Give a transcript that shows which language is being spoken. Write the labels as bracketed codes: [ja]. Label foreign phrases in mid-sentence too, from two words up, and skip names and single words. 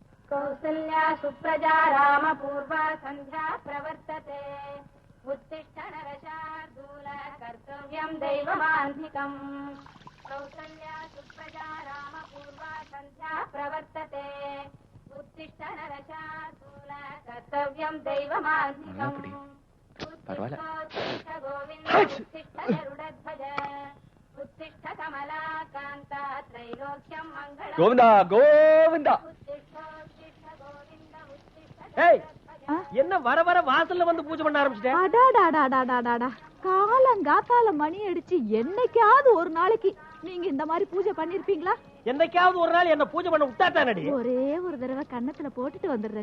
[sa] कौसल्या सुप्रजा रामपूर्वा सन्ध्या प्रवर्तते उत्तिष्ठ नरशार्दूल कर्तव्यं दैवमान्धिकम् कौसल्या सुप्रजा रामपूर्वा सन्ध्या प्रवर्तते उत्तिष्ठ नरशार्दूल कर्तव्यं दैवमान्धिकम् उत्तिष्ठ गोविन्द उत्तिष्ठ गरुडध्वज उत्तिष्ठ कमलाकान्ता त्रैलोक्यं मङ्गलम् गोविन्दा गोविन्दा [ta] என்ன வர வர வாசல்ல வந்து பூஜை பண்ண ஆரம்பிச்சிட்டேன். காலங்காத்தால மணி அடிச்சு என்னைக்காவது ஒரு நாளைக்கு நீங்க இந்த மாதிரி பூஜை பண்ணிருப்பீங்களா? என்னைக்காவது ஒரு நாள் என்ன பூஜை பண்ண விட்டா தானடி. ஒரே ஒரு தடவை கண்ணத்துல போட்டுட்டு வந்துடுறேன்.